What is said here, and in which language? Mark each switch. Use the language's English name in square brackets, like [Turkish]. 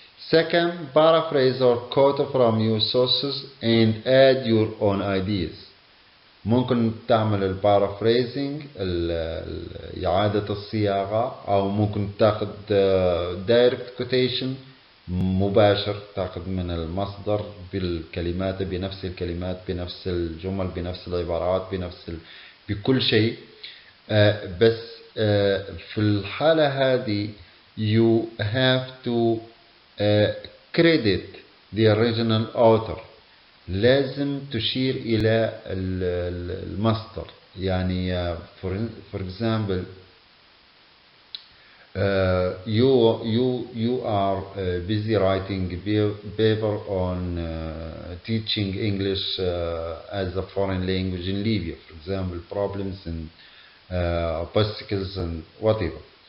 [English] Second, paraphrase or quote from your sources and add your own ideas. [Arabic] ممكن تعمل البارافريزنج، إعادة الصياغة، أو ممكن تاخذ [English] direct quotation [Arabic] مباشر، تاخذ من المصدر بالكلمات، بنفس الكلمات، بنفس الجمل، بنفس العبارات، بكل شيء. بس في الحالة هذه [English] you have to credit the original author. [Arabic] لازم تشير إلى المصدر. [English] يعني for example you are busy writing paper on teaching English as a foreign language in Libya, for example, problems and obstacles and whatever.